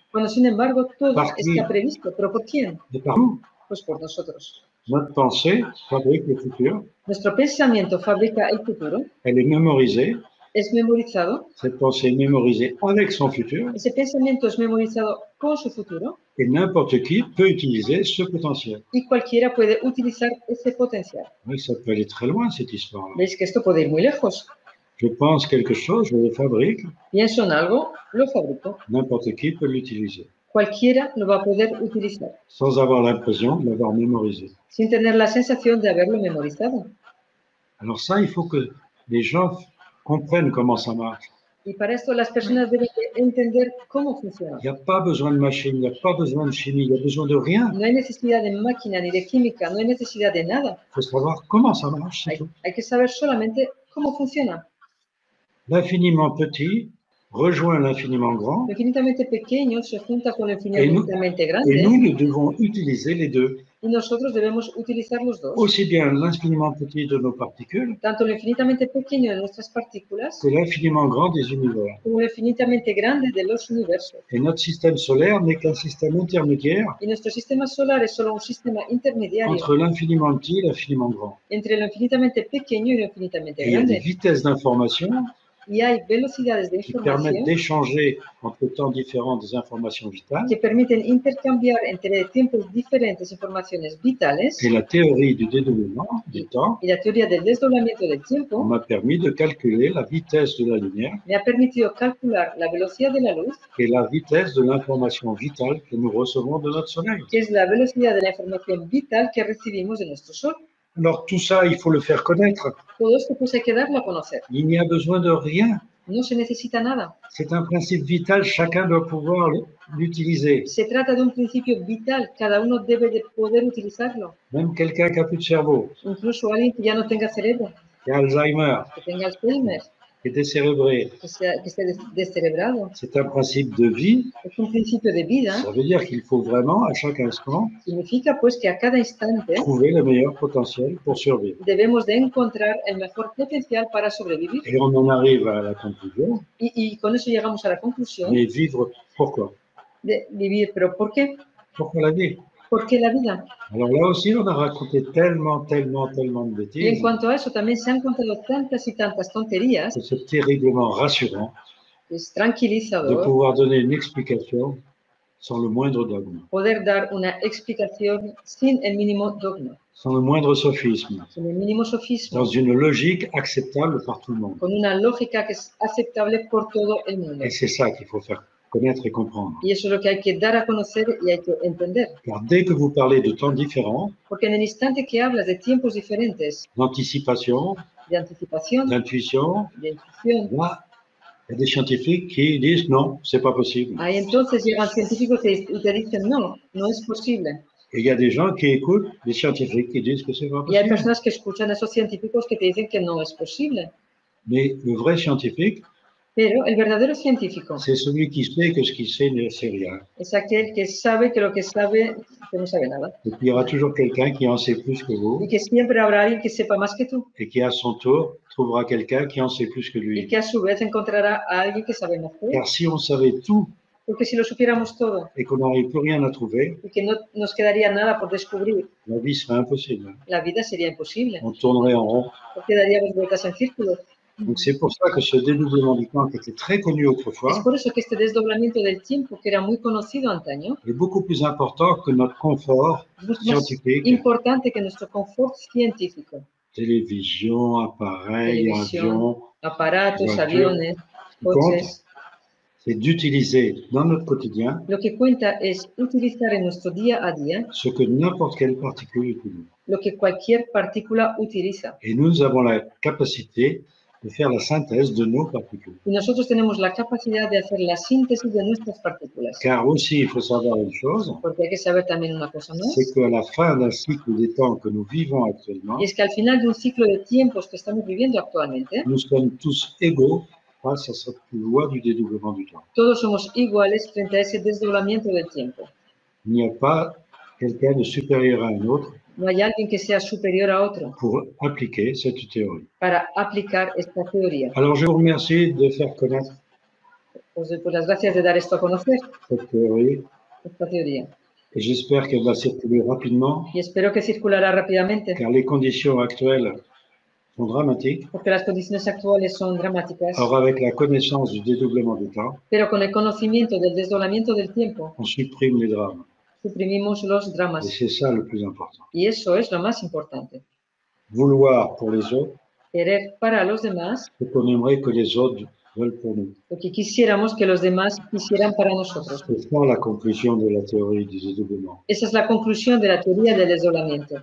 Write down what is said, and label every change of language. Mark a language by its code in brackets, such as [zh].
[es] cuando sin embargo todo ¿Por qué? está previsto. ¿Pero por quién? [fr] de par nous. [es] Pues por nosotros. [fr] Notre pensée fabrique le futur, [es] Nuestro pensamiento fabrica el futuro, [fr] elle est mémorisée, [es] es memorizado, [fr] cette pensée est mémorisée avec son futur, [es] ese pensamiento es memorizado con su futuro [fr] et n'importe qui peut utiliser ce potentiel. [es] y cualquiera puede utilizar ese potencial. [fr] Oui, ça peut aller très loin, cette histoire-là. [es] ¿Veis que esto puede ir muy lejos? [fr] Je pense quelque chose, je le fabrique, [es] Pienso en algo, lo fabrico. [fr] n'importe qui peut l'utiliser, [es] Cualquiera lo va a poder utilizar, [fr] sans avoir l'impression de l'avoir mémorisé. [es] sin tener la sensación de haberlo memorizado. [fr] Alors ça, il faut que les gens comprennent comment ça marche. [es] Y para esto las personas deben de entender cómo funciona. [fr] Il n'y a pas besoin de machine, il n'y a pas besoin de chimie, il n'y a besoin de rien. [es] No hay necesidad de máquina ni de química, no hay necesidad de nada. [fr] Il faut savoir comment ça marche, c'est tout. [es] Hay que saber solamente cómo funciona. [fr] L'infiniment petit rejoint l'infiniment grand, [es] Lo infinitamente pequeño se junta con lo infinitamente [fr] et [es] grande [fr] nous devons utiliser les deux, [es] y nosotros debemos utilizar los dos. [fr] aussi bien l'infiniment petit de nos particules [es] Tanto lo infinitamente pequeño de nuestras partículas [fr] que l'infiniment grand des univers. [es] como lo infinitamente grande de los universos. [fr] Et notre système solaire n'est qu'un système intermédiaire [es] Y nuestro sistema solar es solo un sistema intermediario [fr] entre l'infiniment petit et l'infiniment grand. [es] entre lo infinitamente pequeño y lo infinitamente [fr] Et il y a des [es] grande. [fr] vitesses d'information [es] y hay velocidades de [fr] qui permettent [es] información [fr] d'échanger entre temps différents des informations vitales. [es] que permiten intercambiar entre tiempos diferentes informaciones vitales. [fr] Et la théorie du dédoublement du temps [es] Y la teoría del desdoblamiento del tiempo [fr] m'a permis de calculer la vitesse de la lumière [es] me ha permitido calcular la velocidad de la luz, [fr] et la vitesse de l'information vitale que nous recevons de notre soleil. [es] que es la velocidad de la información vital que recibimos de nuestro Sol. [fr] Alors tout ça, il faut le faire connaître. [es] Todo esto pues hay que darlo a conocer. [fr] Il n'y a besoin de rien. [es] No se necesita nada. [fr] C'est un principe vital, chacun doit pouvoir l'utiliser. [es] Se trata de un principio vital, cada uno debe de poder utilizarlo. [fr] Même quelqu'un qui n'a plus de cerveau, [es] Incluso alguien que ya no tenga cerebro, [fr] qui a Alzheimer, [es] que tenga Alzheimer, [fr] qui est décérébré. [es] que esté descerebrado. [fr] C'est un principe de vie. [es] Es un principio de vida. [fr] Ça veut dire qu'il faut vraiment, à chaque instant, [es] Significa pues que a cada instante [fr] trouver le meilleur potentiel pour survivre. [es] debemos de encontrar el mejor potencial para sobrevivir. [fr] Et on en arrive à la conclusion. [es] Y con eso llegamos a la conclusión [fr] Mais vivre, pourquoi? [es] de vivir. ¿Pero por qué? [fr] Pourquoi la vie? [es] ¿Por qué la vida? [fr] Alors là aussi, on a raconté tellement de [es] Y en [fr] bêtises [es] cuanto a eso, también se han contado tantas y tantas tonterías. [fr] que c'est terriblement rassurant [es] Es [fr] de [es] tranquilizador [fr] pouvoir donner une explication sans le moindre dogme, [es] poder dar una explicación sin el mínimo dogma, [fr] sans le moindre sophisme, [es] sin el mínimo sofismo, [fr] dans une logique acceptable par tout le monde. [es] con una lógica que es aceptable por todo el mundo. [fr] Et c'est ça qu'il faut faire connaître et comprendre. [es] Y eso es lo que hay que dar a conocer y hay que entender. [fr] Car dès que vous parlez de temps différents, [es] Porque en el instante que hablas de tiempos diferentes, [fr] d'anticipation, [es] de anticipación, [fr] d'intuition, [es] de intuición, [fr] là, il y a des scientifiques qui disent non, c'est pas possible. [es] ahí entonces llegan científicos y te dicen no, no es posible. [fr] Et il y a des gens qui écoutent des scientifiques qui disent que c'est pas [es] Y hay [fr] possible. [es] personas que escuchan a esos científicos que te dicen que no es posible. [fr] Mais le vrai scientifique, [es] Pero el verdadero científico [fr] c'est celui qui sait que ce qu'il sait ne sait rien. [es] es aquel que sabe que lo que sabe, que no sabe nada. [fr] Et puis il y aura toujours quelqu'un qui en sait plus que vous [es] Y que siempre habrá alguien que sepa más que tú. [fr] et qui à son tour trouvera quelqu'un qui en sait plus que [es] Y [fr] lui. [es] que a su vez encontrará a alguien que sabe más que él. [fr] Car si on savait tout [es] Porque si lo supiéramos todo [fr] et qu'on n'arrive plus rien à trouver, [es] y que no nos quedaría nada por descubrir, [fr] la vie serait impossible. [es] la vida sería imposible. [fr] On tournerait en rond. [es] Porque daríamos vueltas en círculo. [fr] Donc c'est pour ça que ce dédoublement du temps qui était très connu [es] Es [fr] autrefois [es] por eso que este desdoblamiento del tiempo, que era muy conocido antaño, [fr] est beaucoup plus important que notre confort [es] es mucho más [fr] scientifique, [es] importante que nuestro confort científico. [fr] télévision, appareil, [es] Televisión, [fr] avion. [es] aparatos, [fr] Voiture. [es] aviones, [fr] Ce qui compte, [es] coches. [fr] c'est d'utiliser dans notre quotidien [es] Lo que cuenta es utilizar en nuestro día a día [fr] ce que n'importe quelle particule utilise. [es] lo que cualquier partícula utiliza. [fr] Et nous avons la capacité de faire la synthèse de nos particules. [es] Y nosotros tenemos la capacidad de hacer la síntesis de nuestras partículas. [fr] Car aussi, il faut savoir une chose, [es] Porque hay que saber también una cosa más. [fr] c'est qu'à la fin d'un cycle des temps que nous vivons actuellement, [es] Y es que al final de un ciclo de tiempos que estamos viviendo actualmente, [fr] nous sommes tous égaux face à cette loi du dédoublement du temps. [es] todos somos iguales frente a ese desdoblamiento del tiempo. [fr] Il n'y a pas quelqu'un de supérieur à un autre [es] No hay alguien que sea superior a otro [fr] pour appliquer cette théorie. [es] para aplicar esta teoría. [fr] Alors, je vous remercie de faire connaître [es] Os doy las gracias de dar esto a conocer, [fr] cette théorie [es] esta teoría. [fr] et j'espère qu'elle va circuler rapidement [es] Y espero que circulará rápidamente, [fr] car les conditions actuelles sont dramatiques. [es] porque las condiciones actuales son dramáticas. [fr] Alors, avec la connaissance du dédoublement du temps, [es] Pero con el conocimiento del desdoblamiento del tiempo, [fr] on supprime les drames. [es] suprimimos los [fr] Et [es] dramas. [fr] c'est ça le plus important. [es] Y eso es lo más importante. [fr] Vouloir pour les autres [es] Querer para los demás [fr] ce qu'on aimerait que les autres veulent pour nous. [es] lo que quisiéramos que los demás quisieran para nosotros. [fr] C'est ça la conclusion de la théorie du dédoublement. [es] Esa es la conclusión de la teoría del desdoblamiento.